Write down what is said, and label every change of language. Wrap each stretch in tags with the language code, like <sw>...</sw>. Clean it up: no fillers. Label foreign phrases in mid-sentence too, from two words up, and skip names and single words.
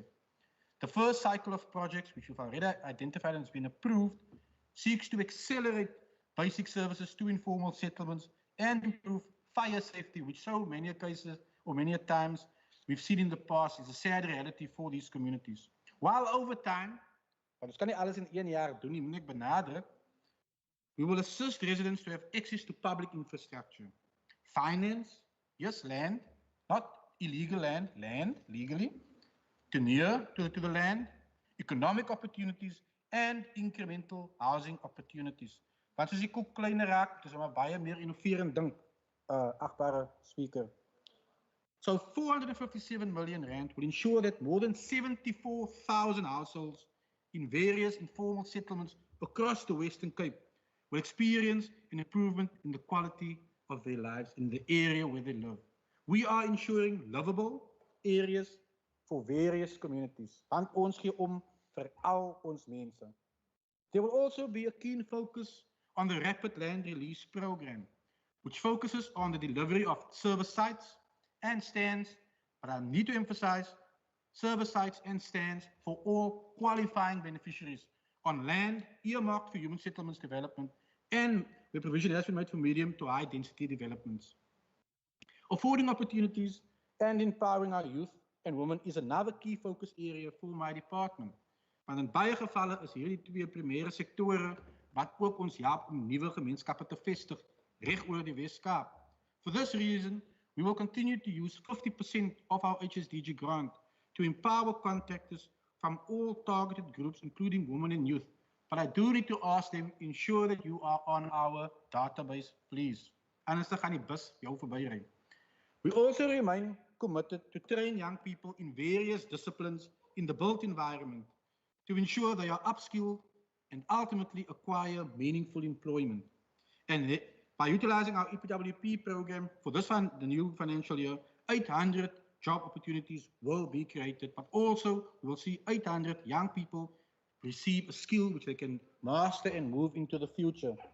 <en>The first cycle of projects, which we've already identified and has been approved, seeks to accelerate basic services to informal settlements and improve fire safety, which so many cases or many times we've seen in the past is a sad reality for these communities. While over time,</en> <af>want ons kan nie alles in 1 jaar doen nie, moet ek benadruk,</af> <en>we will assist residents to have access to public infrastructure, finance, yes, land, not illegal land legally, tenure to the land, economic opportunities, and incremental housing opportunities.</en> <af>Want soos die koek kleiner raak, dis maar baie meer innoverend dink, achtbare speaker.</af> <en>So 457 million rand will ensure that more than 74,000 households in various informal settlements across the Western Cape will experience an improvement in the quality of their lives in the area where they live. We are ensuring livable areas for various communities.</en> <af>Want ons gee om vir al ons mense.</af> <en>There will also be a keen focus on the Rapid Land Release Program, which focuses on the delivery of service sites and stands, but I need to emphasize, service sites and stands for all qualifying beneficiaries on land earmarked for human settlements development, and the provision has been made for medium to high density developments. Affording opportunities and empowering our youth and women is another key focus area for my department.</en> <af>Want in baie gevalle is hierdie twee primêre sektore wat ook ons help om nuwe gemeenskappe te vestig reg oor die Wes-Kaap.</af> <en>For this reason, we will continue to use 50% of our HSDG grant to empower contractors from all targeted groups, including women and youth. But I do need to ask them, ensure that you are on our database, please.</en> <af>Anders dan gaan die bus jou verbyry.</af> <en>We also remain committed to train young people in various disciplines in the built environment to ensure they are upskilled and ultimately acquire meaningful employment. And by utilizing our EPWP program for this one, the new financial year, 800 job opportunities will be created, but also we will see 800 young people receive a skill which they can master and move into the future.</en>